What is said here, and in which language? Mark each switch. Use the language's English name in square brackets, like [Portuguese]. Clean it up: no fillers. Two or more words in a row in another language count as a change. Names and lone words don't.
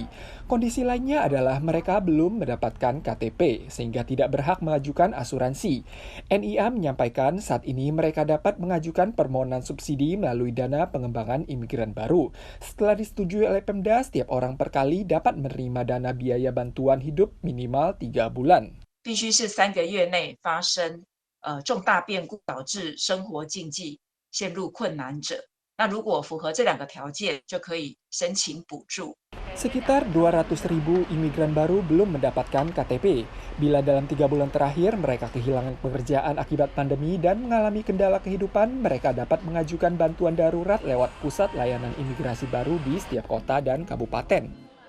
[Indonesian] Kondisi lainnya adalah mereka belum mendapatkan KTP sehingga tidak berhak mengajukan asuransi. NIA menyampaikan saat ini mereka dapat mengajukan permohonan subsidi melalui dana pengembangan imigran baru. Setelah disetujui oleh Pemda, setiap orang per kali dapat menerima dana biaya bantuan hidup minimal 3 bulan. [Chinese] 必须是3个月内发生重大变故导致生活经济陷入困难者，那如果符合这2个条件，就可以申请补助。 [Indonesian] Sekitar 200.000 imigran baru belum mendapatkan KTP. Bila dalam 3 bulan terakhir mereka kehilangan pekerjaan akibat pandemi dan mengalami kendala kehidupan, mereka dapat mengajukan bantuan darurat lewat pusat layanan imigrasi baru di setiap kota dan kabupaten.